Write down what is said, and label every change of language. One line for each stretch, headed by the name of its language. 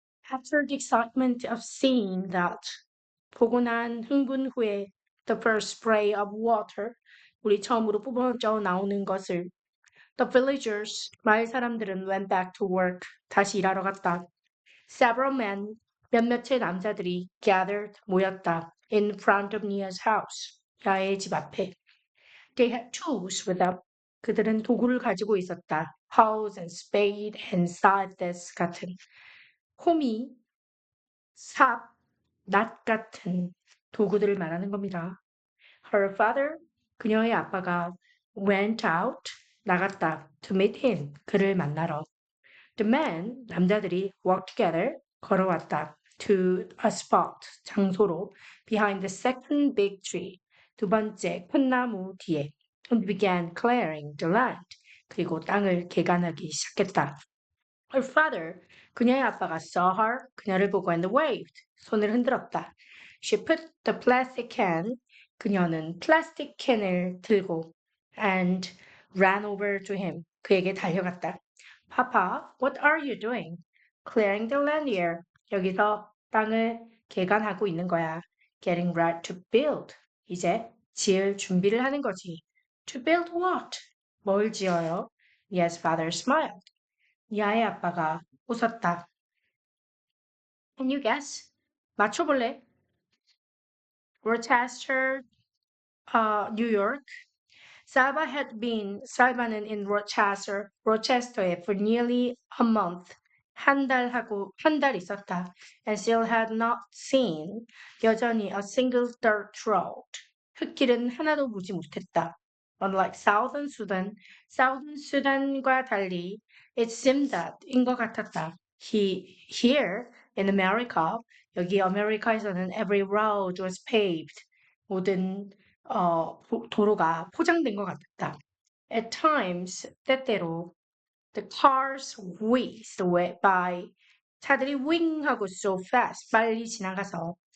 English: After the excitement of seeing that,
Korean: 보고 난 흥분 후에
English: the first spray of water,
Korean: 우리 처음으로 뿜어져 나오는 것을
English: the villagers,
Korean: 마을 사람들은
English: went back to work,
Korean: 다시 일하러 갔다.
English: Several men,
Korean: 몇몇의 남자들이
English: gathered,
Korean: 모였다
English: in front of Nia's house,
Korean: 야의 집 앞에.
English: They had tools with them.
Korean: 그들은 도구를 가지고 있었다.
English: Hoes and spade and scythes
Korean: 같은 호미, 삽, 낫 같은 도구들을 말하는 겁니다.
English: Her father,
Korean: 그녀의 아빠가
English: went out,
Korean: 나갔다.
English: To meet him,
Korean: 그를 만나러.
English: The men,
Korean: 남자들이
English: walked together,
Korean: 걸어왔다.
English: To a spot,
Korean: 장소로.
English: Behind the second big tree, 두 번째 큰 나무 뒤에. And began clearing the land.
Korean: 그리고 땅을 개간하기 시작했다.
English: Her father,
Korean: 그녀의 아빠가
English: saw her,
Korean: 그녀를 보고
English: and waved,
Korean: 손을 흔들었다.
English: She put the plastic can,
Korean: 그녀는 플라스틱 캔을 들고
English: and ran over to him,
Korean: 그에게 달려갔다.
English: Papa, what are you doing? Clearing the land here.
Korean: 여기서 땅을 개간하고 있는 거야.
English: Getting ready to build.
Korean: 이제 지을 준비를 하는 거지.
English: To build what?
Korean: 뭘 지어요?
English: Yes, father smiled.
Korean: 야의 아빠가 웃었다.
English: Can you guess?
Korean: 맞춰볼래?
English: Rochester, New York.
Korean: 살바는
English: in Rochester에 for nearly a month.
Korean: 한 달 있었다.
English: And still had not seen,
Korean: 여전히
English: a single dirt road.
Korean: 흙길은 하나도 보지 못했다.
English: Unlike Southern Sudan과 달리, it seemed that,
Korean: 인 것 같았다.
English: Here, in America,
Korean: 여기 아메리카에서는
English: every road was paved.
Korean: 모든 도로가 포장된 것 같았다.
English: At times,
Korean: 때때로,
English: the cars whizzed by.
Korean: 차들이 wing 하고
English: so fast,
Korean: 빨리 지나가서.